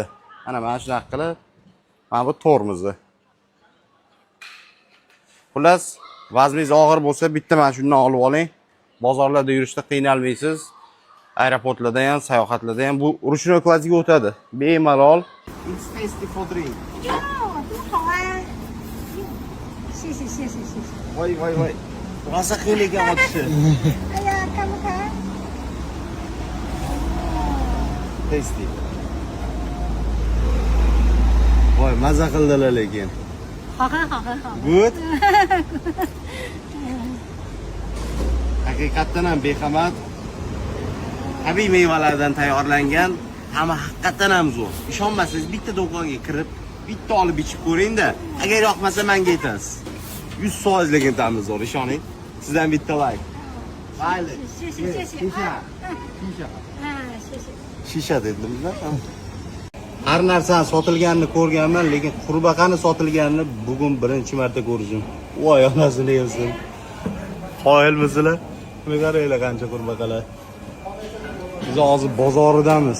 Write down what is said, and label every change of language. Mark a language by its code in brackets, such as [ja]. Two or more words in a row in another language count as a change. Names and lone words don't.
[uz] Ana mana shunaqa qilib, mana bu tormozi. Xullas, vazningiz og'ir bo'lsa, bitta mana shundan olib oling. Bozorlarda yurishda qiynalmaysiz. Aeroportlarda ham, sayohatlarda ham bu ruchnoy klassiga o'tadi. Bemalol. [en] It's tasty for drink. [zh] 哟，真好啊！谢谢。 [uz] Voy. Rosa qiyin ekan otishi. [zh] 哎呀，看不看？ [uz] Tasty. Voy, maza qildilar lekin. [zh] 好很。 [uz] Good. Haqiqatan ham behamat. Tabiiy mevalardan tayyorlangan, hamma haqiqatan ham zo'r. Ishonmasangiz bitta do'konga kirib, bitta olib ichib ko'ring-da. Agar yoqmasa menga aytasiz. 100% lekin ta'mi zo'r, ishoning. Sizdan bitta like. Mayli. [zh] 谢谢。 [uz] Shisha. [zh] 啊，谢谢。 [uz] Shisha dedimda. Har narsani sotilganini ko'rganman, lekin qurbaqani sotilganini bugun birinchi marta ko'rdim. Voy, onasini yevsin. Qoyilmisizlar? Buni qaranglar qancha qurbaqalar. Biz hozir bozoridamiz.